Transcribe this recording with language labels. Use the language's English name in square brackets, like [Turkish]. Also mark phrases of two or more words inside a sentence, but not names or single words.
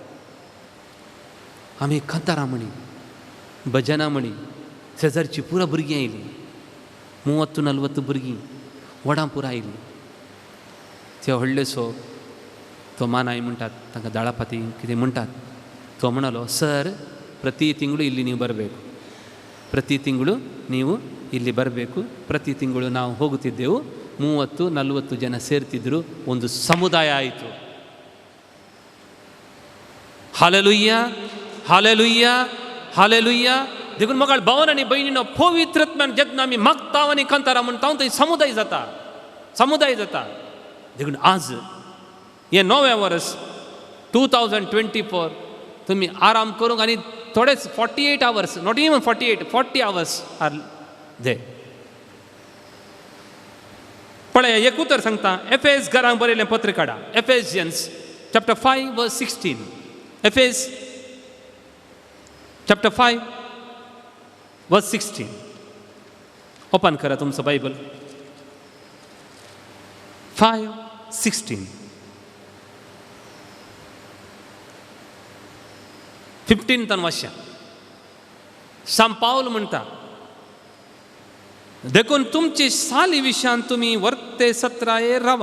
[Konkani] आमी खंतारां म्हणी भजनां म्हणी शेजारची पुरा भुरगीं आयलीं. 30-40 भुरगीं व्हडां पुरो आयलीं. ते व्हडलेसो तो मानाय म्हणटात तांकां दाळापाती कितें म्हणटात. तो म्हणलो [Kannada] सर ಪ್ರತಿ ತಿಂಗಳು ಇಲ್ಲಿ ನೀವು ಬರಬೇಕು, ಪ್ರತಿ ತಿಂಗಳು ನೀವು ಇಲ್ಲಿ ಬರಬೇಕು. ಪ್ರತಿ ತಿಂಗಳು ನಾವು ಹೋಗುತ್ತಿದ್ದೆವು. 30-40 ಜನ ಸೇರ್ತಿದ್ರು. ಒಂದು ಸಮುದಾಯ ಆಯಿತು. [Konkani] हालेलुया हालेलुया हालेलुया. देखून म्हाका भावन आनी भयणीनो पवित्रत्म्यान जेन्ना आमी मागता आनी कंतारा म्हणटा थंय समुदाय जाता, समुदाय जाता. देखून आज हे 9वें वर्स 2024 तुमी आराम करूंक आनी थोडेच 48 hours, [English] not even [Konkani] 48, 40 hours आर दे. पळय एक उतर सांगता. एफेस घरांक बरयलें पत्र काडा. एफेसियन्स chapter 5 verse 16. एफेस chapter 5 verse 16. ओपन करा तुमचं बायबल. 5:16. 15 वाचया. सांत पाऊल म्हणटा देखून तुमची साली विशान तुम्ही वर्ते सत्राये रावा.